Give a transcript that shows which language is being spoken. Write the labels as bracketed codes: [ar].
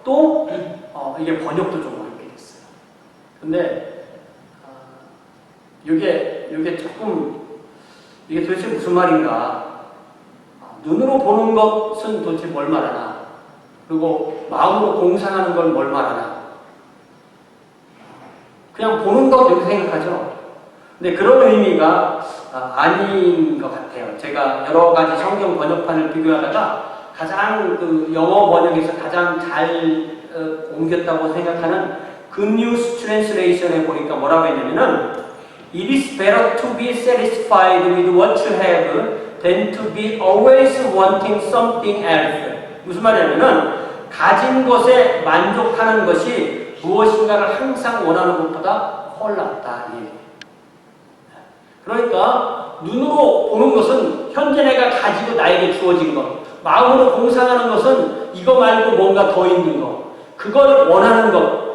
[ko] 또 이게 번역도 좀 어렵게 됐어요. 근데 이게 조금 이게 도대체 무슨 말인가? 눈으로 보는 것은 도대체 뭘 말하나? 그리고 마음으로 공상하는 걸 뭘 말하나? 그냥 보는 것 이렇게 생각하죠. 근데 그런 의미가 아닌 것 같아요. 제가 여러 가지 성경 번역판을 비교하다가 가장 그 영어 번역에서 가장 잘 옮겼다고 생각하는 Good News Translation에 보니까 뭐라고 했냐면은 [en] It is better to be satisfied with what you have than to be always wanting something else. [ko] 무슨 말이냐면은 가진 것에 만족하는 것이 무엇인가를 항상 원하는 것보다 훨 낫다. 그러니까 눈으로 보는 것은 현재 내가 가지고 나에게 주어진 것, 마음으로 공상하는 것은 이거 말고 뭔가 더 있는 것, 그걸 원하는 것.